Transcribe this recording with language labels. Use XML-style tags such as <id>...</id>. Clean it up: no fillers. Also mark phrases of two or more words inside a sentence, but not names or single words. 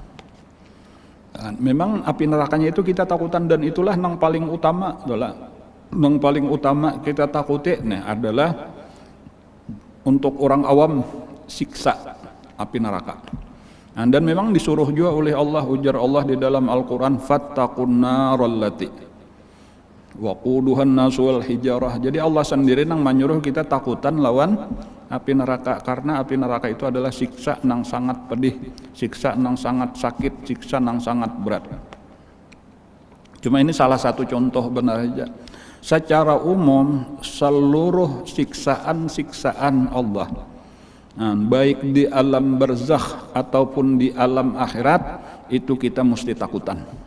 <bjn>Memang api nerakanya itu kita takutan, dan itulah nang paling utama adalah nang paling utama kita takuti adalah untuk orang awam siksa api neraka. Dan memang disuruh juga oleh Allah, ujar Allah di dalam Al-Quran,</bjn> <ar>فاتقوا النار التي وقودها الناس والحجارة.</ar> <bjn>Jadi Allah sendiri nang menyuruh kita takutan lawan api neraka, karena api neraka itu adalah siksa nang sangat pedih, siksa nang sangat sakit, siksa nang sangat berat. Cuma ini salah satu contoh benar aja. Secara umum seluruh siksaan-siksaan Allah, baik di alam barzakh ataupun di alam akhirat, itu kita mesti takutan.</bjn>